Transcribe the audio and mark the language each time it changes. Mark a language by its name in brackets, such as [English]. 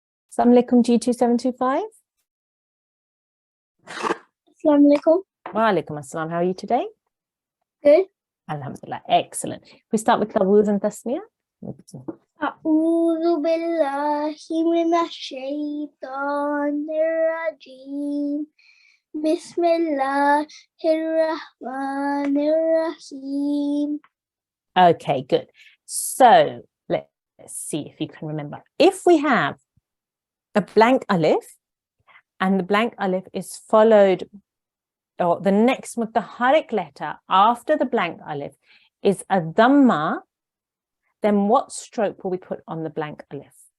[English] Assalamu alaikum G2725. Assalamu alaikum. Wa alaikum assalam. How are you today? Good. Alhamdulillah. Excellent. We start with Tawuz and Tasmiyah. [Arabic] أعوذ بالله من الشيطان الرجيم بسم الله الرحمن الرحيم. [English] Okay, good. So let's see if you can remember. If we have a blank alif and the blank alif is followed, or the next mutaharrik letter after the blank alif is a dhamma, then what stroke will we put on the blank alif?